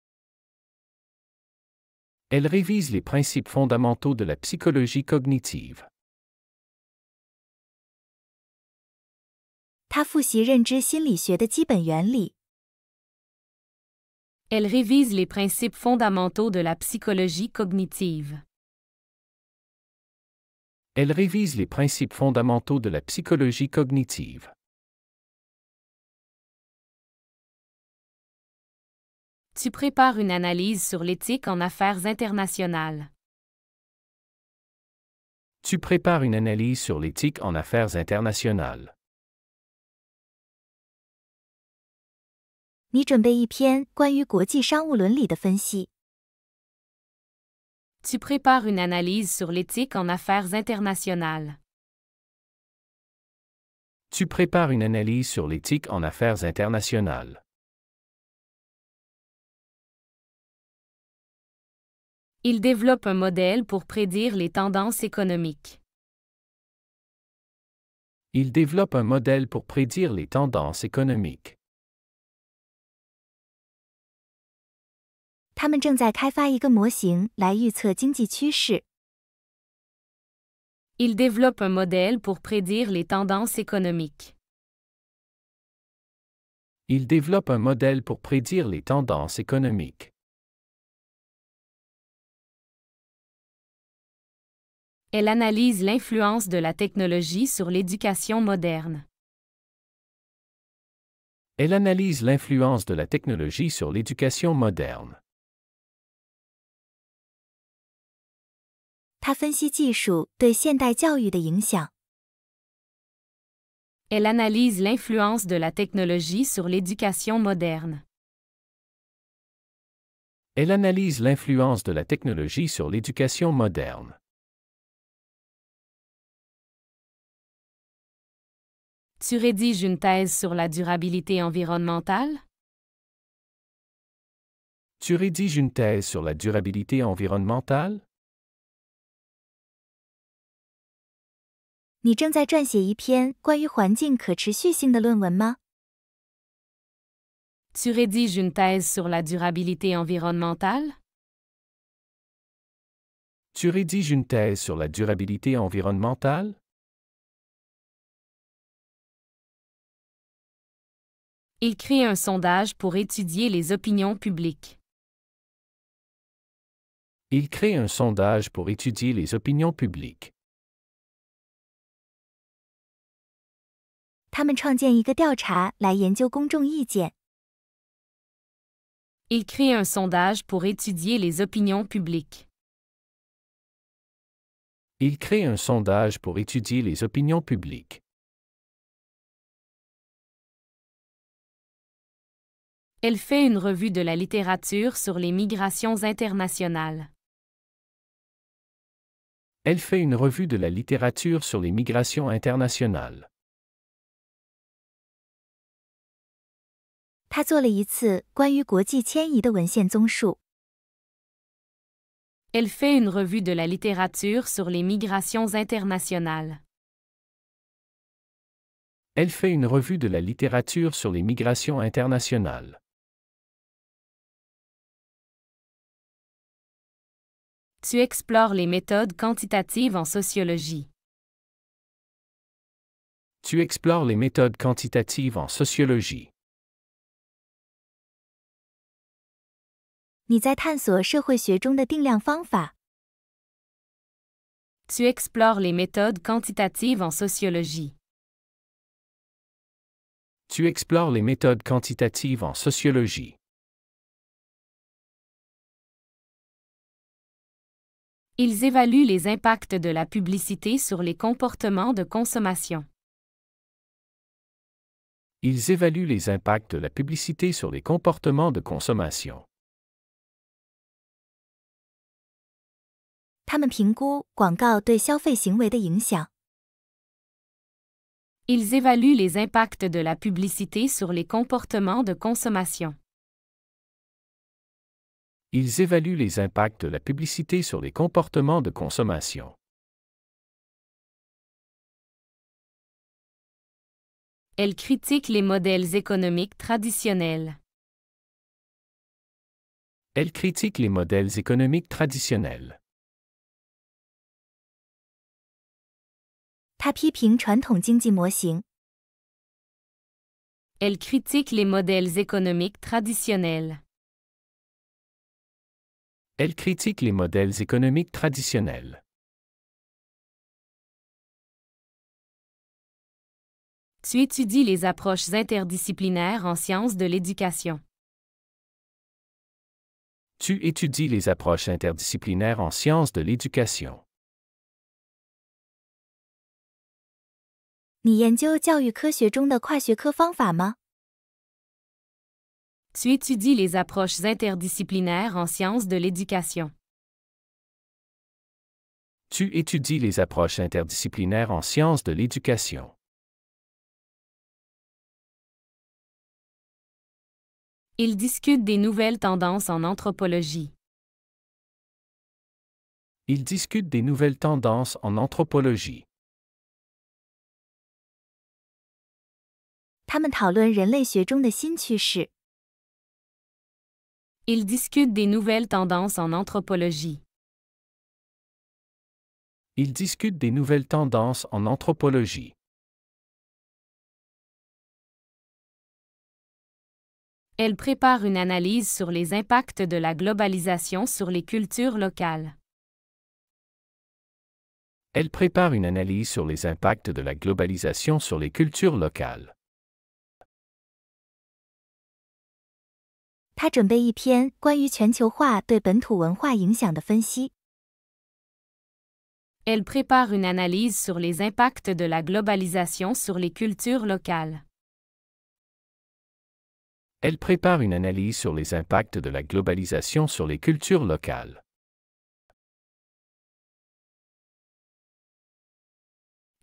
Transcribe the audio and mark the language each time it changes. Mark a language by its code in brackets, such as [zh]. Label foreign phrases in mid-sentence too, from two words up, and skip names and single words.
[fr] Elle révise les principes fondamentaux de la psychologie cognitive. [zh] 他复习认知心理学的基本原理。 [fr] Elle révise les principes fondamentaux de la psychologie cognitive. Elle révise les principes fondamentaux de la psychologie cognitive. Tu prépares une analyse sur l'éthique en affaires internationales. Tu prépares une analyse sur l'éthique en affaires internationales. [zh] 你准备一篇关于国际商务伦理的分析。 [fr] Tu prépares une analyse sur l'éthique en affaires internationales. Tu prépares une analyse sur l'éthique en affaires internationales. Il développe un modèle pour prédire les tendances économiques. Il développe un modèle pour prédire les tendances économiques. [zh] 他们正在开发一个模型来预测经济趋势。 [fr] Il développe un modèle pour prédire les tendances économiques. Il développe un modèle pour prédire les tendances économiques. Elle analyse l'influence de la technologie sur l'éducation moderne. Elle analyse l'influence de la technologie sur l'éducation moderne. [zh] 他分析技术对现代教育的影响。 [fr] Elle analyse l'influence de la technologie sur l'éducation moderne. Elle analyse l'influence de la technologie sur l'éducation moderne. Tu rédiges une thèse sur la durabilité environnementale? Tu rédiges une thèse sur la durabilité environnementale? [zh] 你正在撰写一篇关于环境可持续性的论文吗？ [fr] Tu rédiges une thèse sur la durabilité environnementale? Tu rédiges une thèse sur la durabilité environnementale? Il crée un sondage pour étudier les opinions publiques. Il crée un sondage pour étudier les opinions publiques. [zh] 他们创建一个调查来研究公众意见。 [fr] Il crée un sondage pour étudier les opinions publiques. Il crée un sondage pour étudier les opinions publiques. Elle fait une revue de la littérature sur les migrations internationales. Elle fait une revue de la littérature sur les migrations internationales. [zh] 他做了一次关于国际迁移的文献综述。 [fr] Elle fait une revue de la littérature sur les migrations internationales. Elle fait une revue de la littérature sur les migrations internationales. Tu explores les méthodes quantitatives en sociologie. Tu explores les méthodes quantitatives en sociologie. [zh] 你在探索社会学中的定量方法。 [fr] Tu explores les méthodes quantitatives en sociologie. Tu explores les méthodes quantitatives en sociologie. Ils évaluent les impacts de la publicité sur les comportements de consommation. Ils évaluent les impacts de la publicité sur les comportements de consommation. [zh] 他们评估广告对消费行为的影响。 [fr] Ils évaluent les impacts de la publicité sur les comportements de consommation. Ils évaluent les impacts de la publicité sur les comportements de consommation. Elle critique les modèles économiques traditionnels. Elle critique les modèles économiques traditionnels. [zh] 他批评传统经济模型。 [fr] Elle critique les modèles économiques traditionnels. Elle critique les modèles économiques traditionnels. Tu étudies les approches interdisciplinaires en sciences de l'éducation. Tu étudies les approches interdisciplinaires en sciences de l'éducation. [zh] 你研究教育科学中的跨学科方法吗？ [fr] Tu étudies les approches interdisciplinaires en sciences de l'éducation. Tu étudies les approches interdisciplinaires en sciences de l'éducation. Ils discutent des nouvelles tendances en anthropologie. Ils discutent des nouvelles tendances en anthropologie. [zh] 他们讨论人类学中的新趋势。 [fr] Ils discutent des nouvelles tendances en anthropologie. Ils discutent des nouvelles tendances en anthropologie. Elle prépare une analyse sur les impacts de la globalisation sur les cultures locales. Elle prépare une analyse sur les impacts de la globalisation sur les cultures locales. [zh] 他准备一篇关于全球化对本土文化影响的分析。 [fr] Elle prépare une analyse sur les impacts de la globalisation sur les cultures locales. Elle prépare une analyse sur les impacts de la globalisation sur les cultures locales.